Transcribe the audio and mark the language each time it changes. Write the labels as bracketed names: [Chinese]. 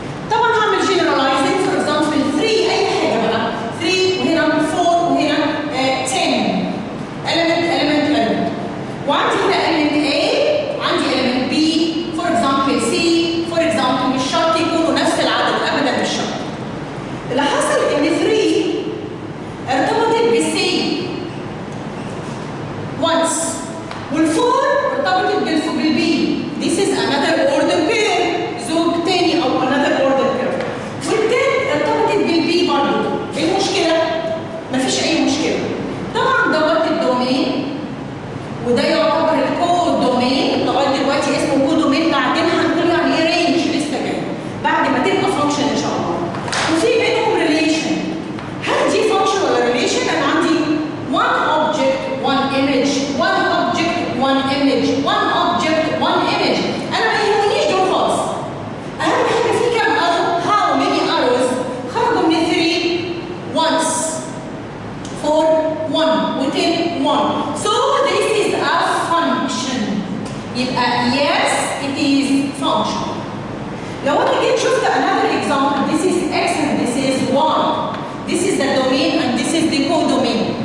[Arabic] طبعا هعمل generalizing, [English] for example [Arabic] 3 أي حاجة بقى 3 وهنا 4 وهنا 10 element وعندي هنا element A عندي element B for example C for example مش شرط يكونوا نفس العدد أبدا مش شرط. اللي حصل إن 3 ارتبطت ب C once وال4 ارتبطت بال B. [English] This is another order pair [Arabic] زوج تاني أو [English] another order pair. [Arabic] وال10 ارتبطت بال B برضه. إيه المشكلة؟ مفيش أي مشكلة. طبعا دوت الدومين وده يعتبر الكود دومين لغايه دلوقتي اسمه كود دومين. بعدين هنقول يعني ايه رينج لسه جاي بعد ما تبقى فانكشن ان شاء الله. وفي بينهم ريليشن. هل دي فانكشن ولا ريليشن؟ انا عندي [English] one object one image one object one image one object one image. [Arabic] انا ما يهمنيش دول خالص. اهم حاجه في كام arrow [English] how many arrows [Arabic] خرجوا من 3 once 4 1 و10 1. [English] So this is a function. [Arabic] يبقى [English] yes it is function. [Arabic] لو انا جيت شفت [English] another example, this is x and this is y. This is the domain and this is the codomain.